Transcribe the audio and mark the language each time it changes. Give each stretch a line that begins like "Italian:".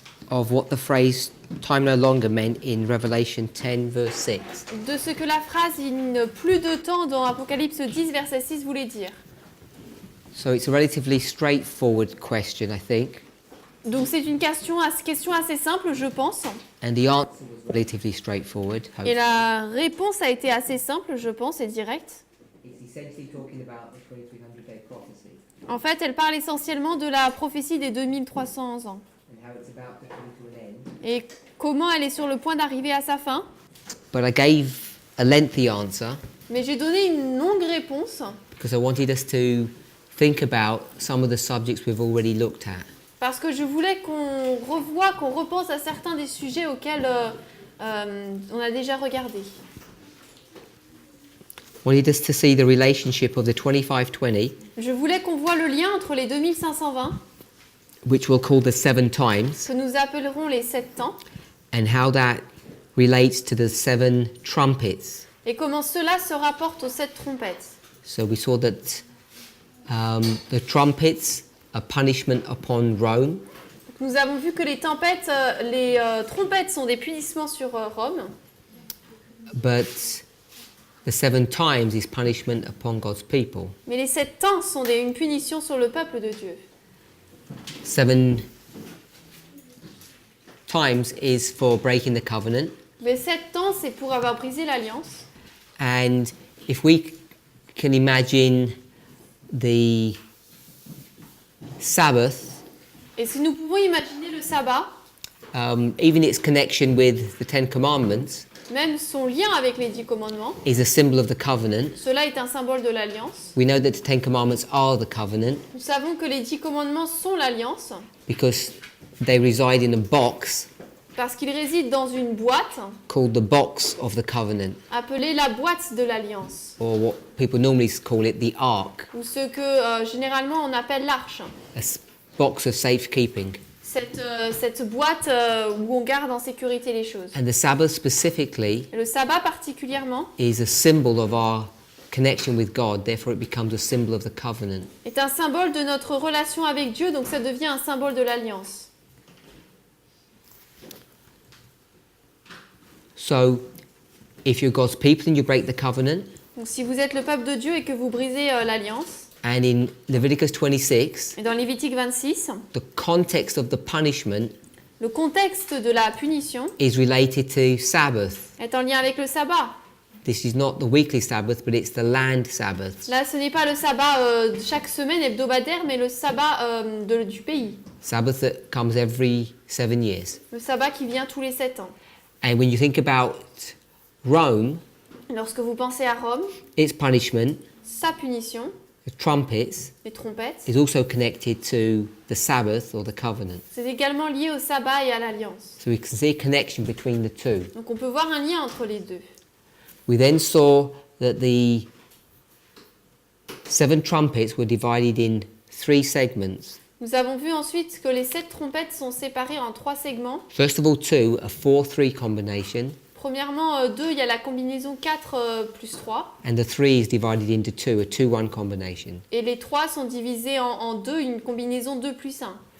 English: of what the phrase time no longer meant in Revelation 10 verse 6.
French: de ce que la phrase « il ne plus de temps » dans Apocalypse 10, verset 6 voulait dire.
English: So it's a relatively straightforward question, I think,
French: Donc c'est une question assez simple, je pense.
English: and the answer was relatively straightforward.
French: Et
English: hopefully.
French: la réponse a été assez simple, je pense, et directe.
English: It's essentially talking about the 2300-day prophecy
French: En fait, elle parle essentiellement de la prophétie des 2300 ans.
English: and how it's about to come to an end.
French: Et comment elle est sur le point d'arriver à sa fin.
English: But I gave a lengthy answer
French: Mais j'ai donné une longue réponse
English: because I wanted us to think about some of the subjects we've already looked at.
French: parce que je voulais qu'on revoie, qu'on repense à certains des sujets auxquels on a déjà regardé.
English: Wanted us to see the relationship of the 2520,
French: Je voulais qu'on voit le lien entre les 2520,
English: which we'll call the 7 times,
French: que nous appellerons les 7 temps,
English: and how that relates to the 7 trumpets.
French: et comment cela se rapporte aux 7 trompettes.
English: So we saw that the trumpets are punishment upon Rome,
French: Nous avons vu que les trompettes sont des punissements sur Rome,
English: but the 7 times is punishment upon God's people.
French: mais les 7 temps sont une punition sur le peuple de Dieu.
English: 7 times is for breaking the covenant,
French: Les 7 temps, c'est pour avoir brisé l'alliance.
English: and if we can imagine the Sabbath,
French: Et si nous pouvons imaginer le sabbat,
English: even its connection with the 10 Commandments,
French: même son lien avec les 10 commandements,
English: is a symbol of the covenant.
French: cela est un symbole de l'alliance.
English: We know that the 10 Commandments are the covenant
French: Nous savons que les 10 commandements sont l'alliance,
English: because they reside in a box
French: parce qu'ils résident dans une boîte
English: called the box of the covenant,
French: appelée la boîte de l'alliance,
English: or what people normally call it the ark,
French: ou ce que généralement on appelle l'arche.
English: box of safekeeping.
French: Cette boîte où on garde en sécurité les choses.
English: And the Sabbath specifically
French: Et le sabbat particulièrement
English: is a symbol of our connection with God, therefore it becomes a symbol of the covenant.
French: est un symbole de notre relation avec Dieu, donc ça devient un symbole de l'alliance.
English: So, if you're God's people and you break the covenant,
French: Donc si vous êtes le peuple de Dieu et que vous brisez l'alliance,
English: and in Leviticus 26,
French: et dans Lévitique 26,
English: the context of the punishment
French: le contexte de la punition
English: is related to Sabbath.
French: est en lien avec le sabbat.
English: This is not the weekly Sabbath, but it's the land Sabbath.
French: Là, ce n'est pas le sabbat de chaque semaine hebdomadaire, mais le sabbat du pays.
English: Sabbath that comes every 7 years.
French: Le sabbat qui vient tous les 7 ans.
English: And when you think about Rome,
French: Lorsque vous pensez à Rome,
English: its punishment,
French: sa punition,
English: the trumpets,
French: les trompettes,
English: is also connected to the Sabbath or the covenant.
French: c'est également lié au sabbat et à l'alliance.
English: So we can see a connection between the two.
French: Donc on peut voir un lien entre les deux.
English: We then saw that the 7 trumpets were divided in 3 segments.
French: Nous avons vu ensuite que les 7 trompettes sont séparées en 3 segments.
English: First of all, 2, a 4-3 combination,
French: Premièrement, 2, il y a la combinaison 4 plus 3.
English: and the 3 is divided into 2, a 2-1 combination.
French: Et les 3 sont divisés en 2, une combinaison 2 plus 1.